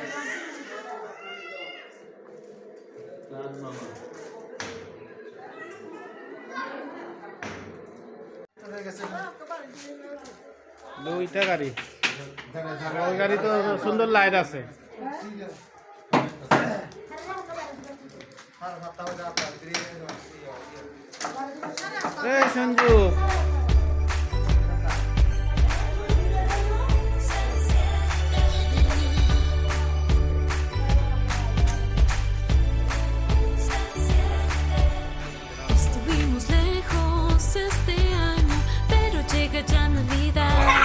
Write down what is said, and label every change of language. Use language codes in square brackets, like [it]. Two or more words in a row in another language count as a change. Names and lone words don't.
[bn] দুইটা গাড়ি ওই গাড়ি তো সুন্দর লাইট আছে এই সঞ্জু [es] Estuvimos lejos este año, pero llega ya Navidad.